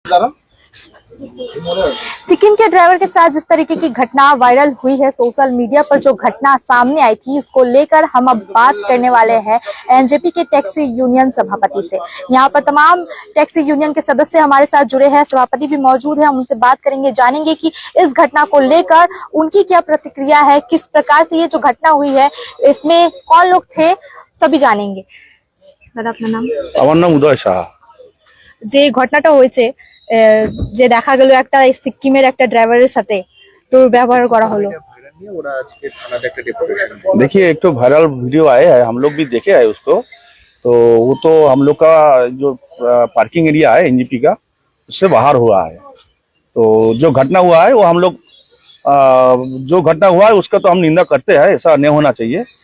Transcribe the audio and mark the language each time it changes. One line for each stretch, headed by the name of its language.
Hindi: सिक्किम के ड्राइवर के साथ जिस तरीके की घटना वायरल हुई है सोशल मीडिया पर, जो घटना सामने आई थी, उसको लेकर हम अब बात करने वाले हैं एनजेपी के टैक्सी यूनियन सभापति से। यहाँ पर तमाम टैक्सी यूनियन के सदस्य हमारे साथ जुड़े हैं, सभापति भी मौजूद है। हम उनसे बात करेंगे, जानेंगे कि इस घटना को लेकर उनकी क्या प्रतिक्रिया है, किस प्रकार से ये जो घटना हुई है इसमें कौन लोग थे, सभी जानेंगे। दादा, अपना नाम?
Bangla: আমার নাম উদয় সাহা। যে ঘটনাটা হয়েছে, যে দেখা গেল একটা সিক্কিমের একটা ড্রাইভারের সাথে দুর্ব্যবহার করা হলো,
Hindi: देखिए, एक तो वायरल वीडियो आया है, हम लोग भी देखे हैं उसको। तो वो तो हम लोग का जो पार्किंग एरिया है एनजीपी का, उससे बाहर हुआ है। तो जो घटना हुआ है वो हम लोग जो घटना हुआ है उसका तो हम निंदा करते हैं, ऐसा नहीं होना चाहिए।